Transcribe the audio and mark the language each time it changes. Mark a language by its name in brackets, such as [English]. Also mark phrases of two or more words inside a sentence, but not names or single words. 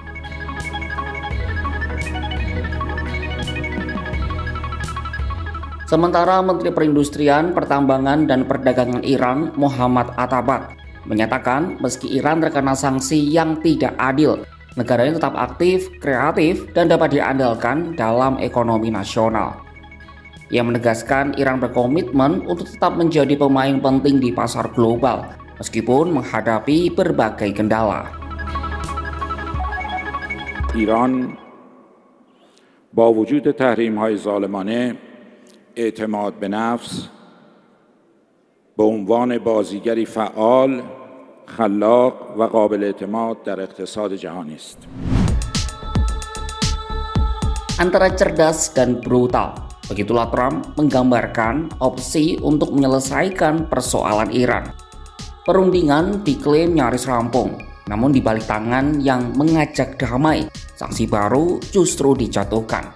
[Indonesian] Sementara Menteri Perindustrian, Pertambangan, dan Perdagangan Iran, Muhammad Atabak, menyatakan meski Iran terkena sanksi yang tidak adil, negaranya tetap aktif, kreatif, dan dapat diandalkan dalam ekonomi nasional. Ia menegaskan Iran berkomitmen untuk tetap menjadi pemain penting di pasar global, meskipun menghadapi berbagai kendala. [Persian] ایران با وجود تحریم‌های ظالمانه اعتماد به نفس به عنوان بازیگری فعال، خلاق و قابل اعتماد در اقتصاد جهانی است. [Indonesian] Antara cerdas dan brutal, begitulah Trump menggambarkan opsi untuk menyelesaikan persoalan Iran. Perundingan diklaim nyaris rampung, namun di balik tangan yang mengajak damai, sanksi baru justru dijatuhkan.